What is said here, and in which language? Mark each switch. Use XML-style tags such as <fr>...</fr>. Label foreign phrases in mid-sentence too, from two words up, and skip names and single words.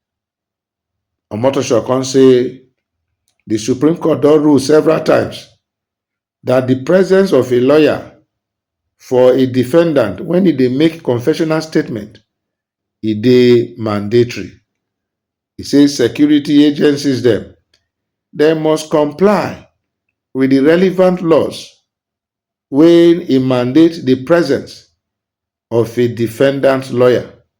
<pcm>Omotosho can say the Supreme Court don rule several times that the presence of a lawyer for a defendant when e dey make confessional statement e dey mandatory. E say security agencies dem must comply with the relevant laws when e mandate the presence of a defendant lawyer.</pcm>